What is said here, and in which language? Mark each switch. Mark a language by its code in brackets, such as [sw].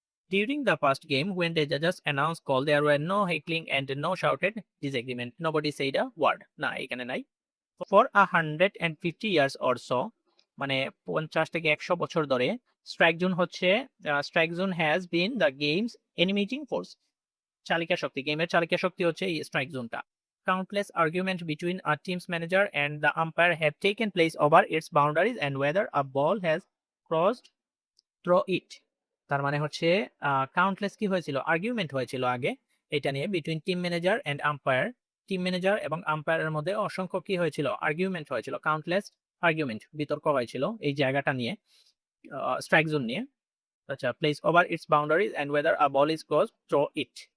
[en] During the past game, when the judges announced call, there were no heckling and no shouted disagreement. Nobody said a word. [bn] না, এখানে নাই। [en] For 150 years or so, [bn] মানে 50 থেকে 100 বছর ধরে [en] Strike zone হচ্ছে strike zone has been the games animating force. [bn] চালিকা শক্তি, গেমের চালিকা শক্তি হচ্ছে এই স্ট্রাইক জোনটা। [en] Countless arguments between a team's manager and the umpire have taken place over its boundaries and whether a ball has crossed through it. [bn] তার মানে হচ্ছে countless কি হয়েছিল, আর্গুমেন্ট হয়েছিল আগে এটা নিয়ে [en] Between team manager and umpire. [bn] Team manager এবং আম্পায়ারের মধ্যে অসংখ্য কি হয়েছিল, আর্গুমেন্ট হয়েছিল, কাউন্টলেস আর্গুমেন্ট, বিতর্ক হয়েছিল এই জায়গাটা নিয়ে, স্ট্রাইক জোন নিয়ে। [en] আচ্ছা, place over its boundaries and whether a ball is cross through it.